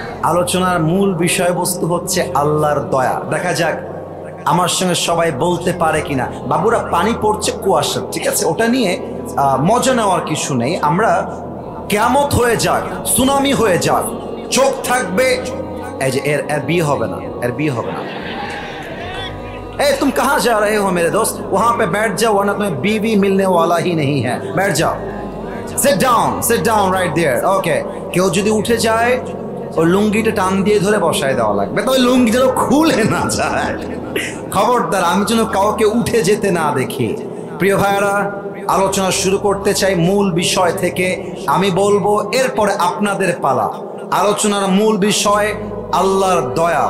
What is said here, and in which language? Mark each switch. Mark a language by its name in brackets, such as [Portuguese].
[Bangla] আলোচনার মূল বিষয়বস্তু হচ্ছে আল্লাহর দয়া। দেখা যাক আমার সঙ্গে সবাই বলতে পারে কিনা। বাবুরা পানি পড়ছে, কুয়াশা, ঠিক আছে, ওটা নিয়ে মজা নেওয়ার কিছু নেই। আমরা কিয়ামত হয়ে যাক, সুনামি হয়ে যাক, চোখ থাকবে, এই যে এর বিয়ে হবে না, এর বিয়ে হবে না। [Hindi] ए तुम कहाँ जा रहे हो मेरे दोस्त, वहां पे बैठ जाओ वरना तुम्हें बीवी मिलने वाला ही नहीं है, बैठ जाओ, [English] sit down right there, okay। [Bangla] কেউ যদি উঠে যায় ও লুঙ্গিটা টান দিয়ে ধরে বসায় দেওয়া লাগবে, তবে লুঙ্গি যেন খুলে না যায়। খবরদার আমি যেন কাউকে উঠে যেতে না দেখি। প্রিয় ভাইরা, আলোচনা শুরু করতে চাই মূল বিষয় থেকে। আমি বলবো, এরপরে আপনাদের পালা। আলোচনার মূল বিষয় আল্লাহর দয়া।